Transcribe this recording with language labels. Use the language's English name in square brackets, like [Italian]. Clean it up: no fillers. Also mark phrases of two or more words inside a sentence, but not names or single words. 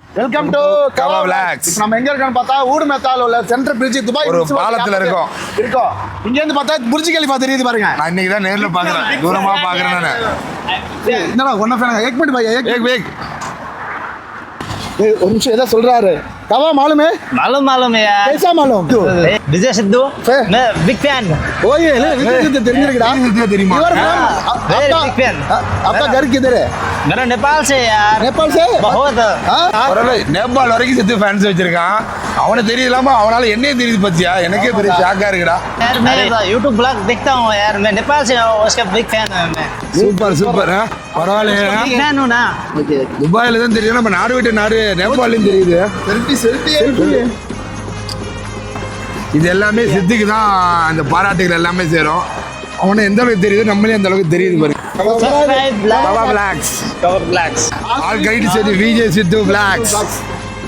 [English] welcome to [Tamil] கவா விளாக்ஸ். இப்போ நம்ம எங்க இருக்கோம்னு பார்த்தா ஊடுமேத்தால உள்ள சென்ட்ரல் பிரிட்ஜ் துபாய் ஒரு பாலத்துல இருக்கோம். இங்க இருந்து பார்த்தா புர்ஜ் கலிஃபா தெரியுது பாருங்க. நான் இன்னைக்கு தான் நேர்ல பாக்குறேன், தூரமா பாக்குறேன் நானு. என்னடா ஒண்ணா ஃபேன் [Hindi] एक मिनट भाई एक वेक [Tamil] ஒரு நிமிஷம் ஏதோ சொல்றாரு. கவா [Hindi] मालूम है? मालूम है यार। कैसा मालूम? विजय सिद्धू [English] Fan? [Hindi] मैं [English] big fan. [Tamil] ஓய் இல்ல விஜய் தெரிஞ்சிருக்குடா. தெரியுமா? [English] You are from? very [Hindi] आपका [English] big fan. [Hindi] आपका घर किधर है? मेरा नेपाल से यार। नेपाल से? बहुत। [Tamil] பரவாயில்ல, நேபாள் வரைக்கும் சித்து ஃபேன்ஸ் வச்சிருக்கான். அவனை தெரியலாமா, அவனால என்னையே தெரியுது பத்தியா? எனக்கே பெரிய ஷாக்கா இருக்குடா. [Hindi] यार मैं YouTube ब्लॉग देखता हूँ यार, मैं नेपाल से हूँ, उसका [English] big fan [Hindi] हूँ मैं। [Tamil] சூப்பர் சூப்பர். பரவாயில்ல, [English] big fan [Hindi] हूँ ना। [Tamil] துபாயில தான் தெரியும், நம்ம நாடு விட்டு நாடு நேபாளையும் தெரியுது. செல்ஃபி இது எல்லாமே சித்துக்கு தான் அந்த பாராட்டுகள் எல்லாமே சேரும். அவனை எந்த அளவுக்கு தெரியுது, நம்மளே அந்த அளவுக்கு தெரியுது பாருங்க. [English] Subscribe, [Tamil] கவா [English] like, [Tamil] விளாக்ஸ். cover blacks। ஆல் கைடு சரி விஜய் சித்து விளாக்ஸ்.